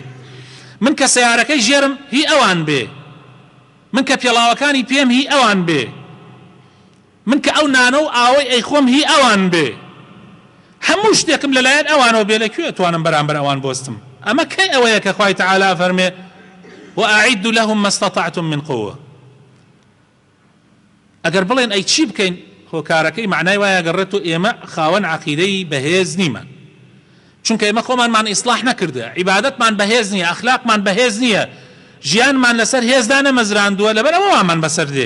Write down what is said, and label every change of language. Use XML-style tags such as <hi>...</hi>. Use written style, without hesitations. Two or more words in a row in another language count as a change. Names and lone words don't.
<ckb>من کە سیارەکەی ژێرم هی ئەوان بێ، من کە پێڵاوەکانی پێم هی ئەوان بێ، من کە ئەو نانە و ئاوەی ئەیخۆم هی ئەوان بێ، هەموو شتێکم لەلایەن ئەوانەوە بێ. لەکوێ توانم بەرامبەر ئەوان بۆستم؟ ئەمە کەی ئەوەیە کە خوای تەعالا فەرمێ</ckb> <ar>وأعدوا لهم ما استطعتم من قوة.</ar> <ckb>ئەگەر بڵێن ئەی چی بکەین، هۆکارەکەی معنای وایە گەڕێت و ئێمە خاوەن عەقیدەی بەهێز نیمە، چونکە ئێمە خۆمانمان ئیسلاح نەکردە، عیبادەتمان بەهێز نییە، ئەخلاقمان بەهێز نییە، ژیانمان لەسەر هێزدا نەمەزراندووە، لەبەر ئەوەمان بەسەر دێ.</ckb>